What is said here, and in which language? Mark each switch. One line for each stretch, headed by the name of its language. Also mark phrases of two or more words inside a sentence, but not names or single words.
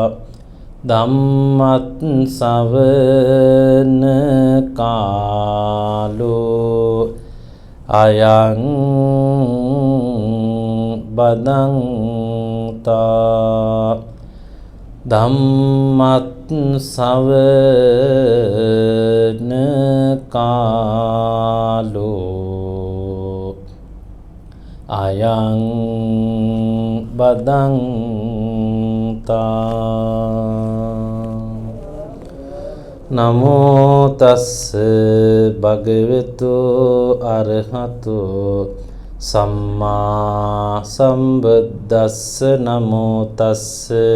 Pali: ධම්මත් ශ්‍රවණ කාලෝ අයං බදන්තා. ධම්මත් ශ්‍රවණ කාලෝ අයං බදන්තා. නමෝ තස්ස භගවතු අරහතෝ සම්මා සම්බුද්දස්ස නමෝ තස්ස